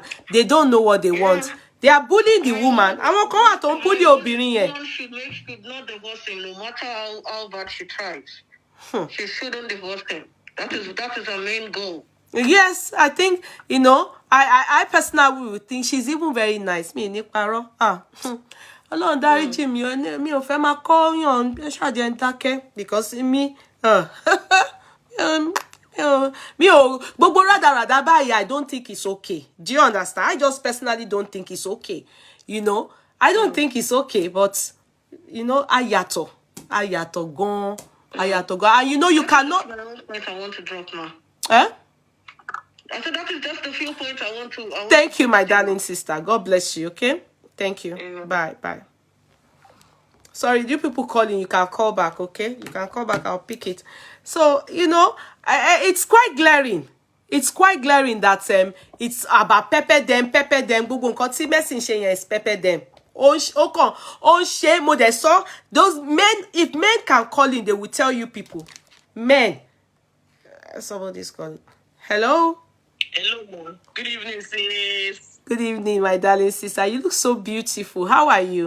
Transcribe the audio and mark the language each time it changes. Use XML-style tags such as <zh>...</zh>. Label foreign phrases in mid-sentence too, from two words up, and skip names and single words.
<en>They don't know what they want. They are bullying the woman. I'm going to bully obìnrin. Should not divorce him, no matter how bad she tries. She shouldn't divorce him. That is her main goal. Yes, I think I personally would think she's even very nice.</en> <yo>Me ní parọ́. Ọlọ́run dáríjì mi ò fẹ́ máa kọ́ yàn ṣàjẹ́ ń dákẹ́ because me gbogbo rádaràdà báyìí</yo> <en>I don't think it's okay. Do you understand? I just personally don't think it's okay. I don't think it's okay, but ayato gan. And you cannot. That's the point I want to drop now. I said that is just the few points I want to. Thank you, my darling sister. God bless you. Okay. Thank you. Bye. Sorry, you people calling, you can call back, okay? You can call back, I'll pick it. So, it's quite glaring. It's quite glaring that it's about pepper them.</en> <yo>Gbogbo nǹkan tí Mercy ń ṣe yẹn</yo> <en>is pepper them. Those men, if men can call in, they will tell you people. Men. Somebody's calling. Hello? Hello, Mom. Good evening, sis. Good evening, my darling sister. You look so beautiful. How are you?</en>